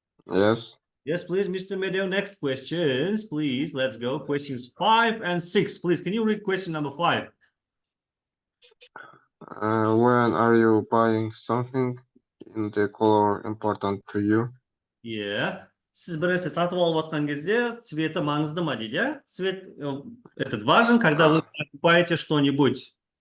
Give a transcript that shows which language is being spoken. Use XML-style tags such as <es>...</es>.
<en>Yes. Yes, please, Mr. Medeo. Next questions, please. Let's go. Questions 5 and 6. Please, can you read question number 5? When are you buying something in the color important to you? Yeah.</en> <kk>Сіз бір нәрсе сатып алып отқан кезде цветі маңызды ма дейді, иә?</kk> <ru>Цвет этот важен, когда вы покупаете что-нибудь?</ru>